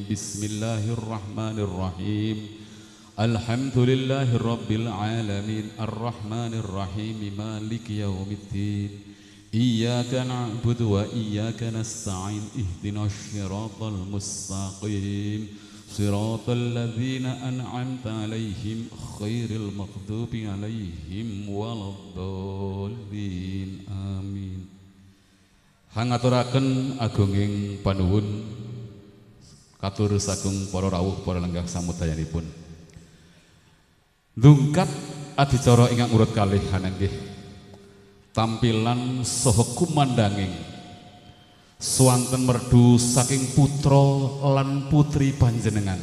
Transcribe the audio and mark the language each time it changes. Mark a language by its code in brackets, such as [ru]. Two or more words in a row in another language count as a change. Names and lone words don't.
[ar] بسم الله الرحمن الرحيم الحمد لله رب العالمين الرحمن الرحيم مالك يوم الدين. إياك نعبد وإياك نستعين اهدنا الصراط المستقيم. صراط الذين أنعمت عليهم غير المغضوب عليهم ولا الضالين. Amin. [jv] Hangaturaken agunging panuwun katur sagung para rawuh para lenggah samudayanipun. Ndungkap adicara ingkang urut kalih hanenggih tampilan saha kumandanging swanten merdu saking putra lan putri panjenengan.